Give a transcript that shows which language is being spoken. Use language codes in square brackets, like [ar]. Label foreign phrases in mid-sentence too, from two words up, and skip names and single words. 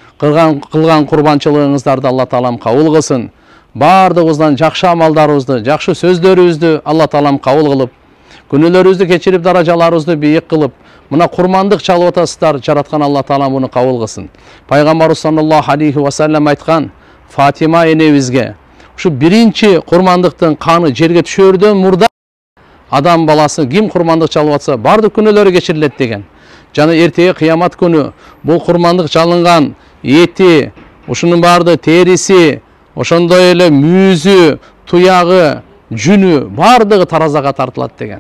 [ky] Кылган курбанчылыгыңыздарды Алла Таалам кабыл кылсын. Бардыгыбыздан жакшы амалдарыбызды, жакшы сөздөрүбүздү Алла Таалам кабыл кылып, күнөөлөрүбүздү кечирип, даражаларыбызды бийик кылып, мына курмандык чалып атасыздар, жараткан Алла Таалам буну кабыл кылсын. Пайгамбарыбыз [ar] صلى الله عليه وسلم [ky] айткан, Фатима энебизге ушу биринчи курмандыктын каны жерге түшөрдөн мурда адам баласы ким курмандык чалып атса, бардык күнөөлөрү кечирилет деген. Жана эртеги кыямат күнү бул курмандык чалынган эти, ушунун барды териси, ошондой эле мүйүзү, туягы, жүнү бардыгы таразага тартылат деген.